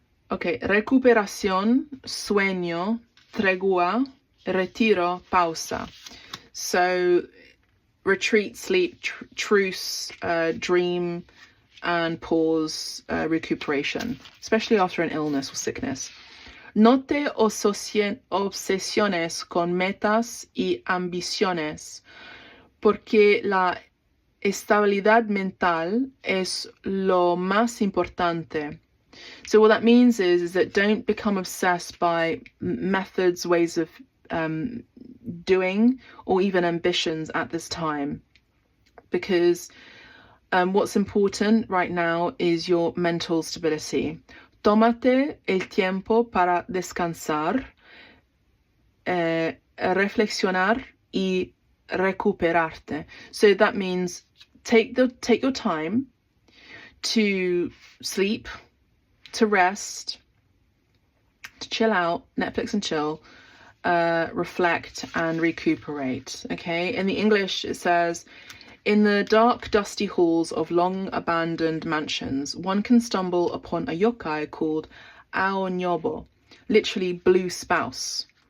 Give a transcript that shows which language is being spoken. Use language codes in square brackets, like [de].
[es] Okay, recuperación, sueño, tregua, retiro, pausa. [en] So retreat, sleep, truce, dream, and pause, recuperation, especially after an illness or sickness. [es] No te obsesiones con metas y ambiciones, porque la estabilidad mental es lo más importante. [en] So what that means is that don't become obsessed by methods, ways of doing, or even ambitions at this time, because what's important right now is your mental stability. [es] Tómate el tiempo para descansar, reflexionar y recuperarte. [en] So that means take your time to sleep, to rest, to chill out, Netflix and chill, reflect and recuperate. Okay, in the English it says, in the dark, dusty halls of long-abandoned mansions, one can stumble upon a yokai called Aonyobo, literally blue spouse.